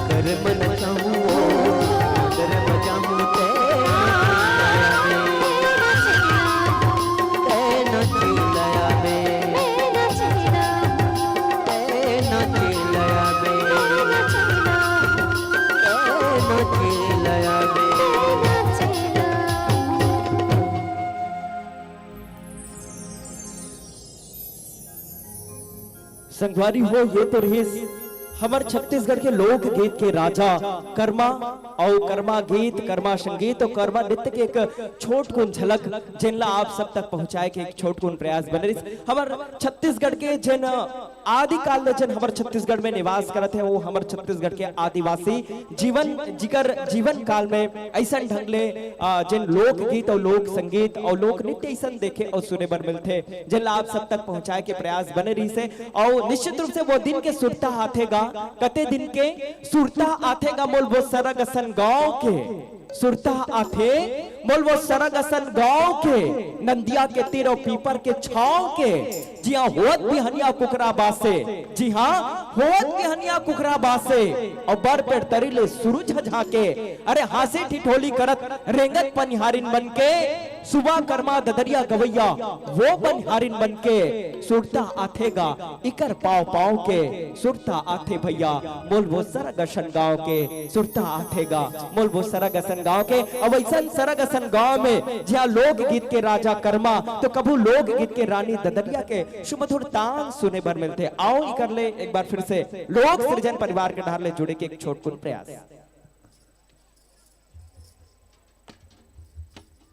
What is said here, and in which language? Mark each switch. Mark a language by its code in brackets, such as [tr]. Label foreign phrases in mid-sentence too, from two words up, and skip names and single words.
[hne] कर मन चाहूं वो मगर बजाऊं तेना चिलया बे तेना चिलया बे तेना चिलया बे संगवारी हो ये तो रही हमार छत्तीसगढ़ के लोक गीत के राजा कर्मा और कर्मा गीत कर्मा संगीत और कर्मा नृत्य के एक छोट कुन झलक जिनला आप सब तक पहुंचाए के एक छोट कुन प्रयास बन रही हमार छत्तीसगढ़ के जिन आदि काल में जिन हमार छत्तीसगढ़ में निवास करत है वो हमार छत्तीसगढ़ के आदिवासी जीवन काल में ऐसा ढंग ले जिन लोक गीत और लोक संगीत और लोक नृत्य ऐसा देखे और सुने बर मिलते जिनला आप सब तक पहुंचाए के प्रयास बने रही से और निश्चित रूप से वो दिन के सुरता आथेगा कते दिन के सुरता आथेगा मोल वो सरग असन गांव के सुरता आथे मोल वो सरग असन गांव के नंदिया के तीर और पीपर के छाव के जी हाँ होत भी हनिया कुकरा बासे जी हाँ होत भी हनिया कुकरा बासे और बर पेड़ तरीले सुरुज झाके अरे हासे ठिठोली करत रेंगत पनिहारिन बन के सुबह कर्मा ददरिया गवैया वो पनिहारिन बन के सुरता आथेगा इकर पाव पाव के सुरता आथे भैया मोल वो सरग असन गांव के सुरता आथेगा मोल वो सरग असन गांव के अब ऐसा सरग असन गांव में जहाँ लोक गीत के राजा कर्मा तो कभू लोक गीत के रानी ददरिया के सुमधुर तान सुने बर मिलते आओ कर ले एक बार फिर से लोक सृजन परिवार के ढार ले जुड़े के एक छोटकुन प्रयास